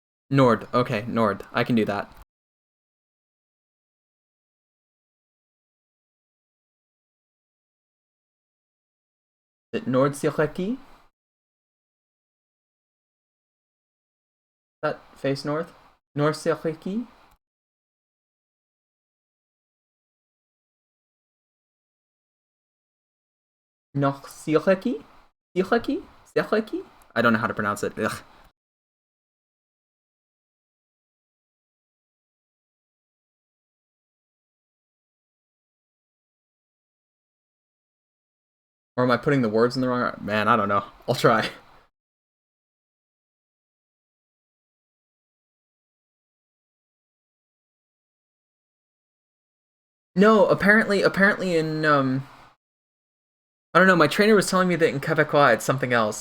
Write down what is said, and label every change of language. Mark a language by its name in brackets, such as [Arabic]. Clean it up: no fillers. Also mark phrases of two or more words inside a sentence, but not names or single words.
[English] Nord. Okay, Nord. I can do that. Is it Nord Sireki? That face north? Nord Sireki? Nord Sireki? Sireki? Sireki? I don't know how to pronounce it. Ugh. Or am I putting the words in the wrong? Man, I don't know. I'll try. No, apparently in I don't know, my trainer was telling me that in Quebecois it's something else.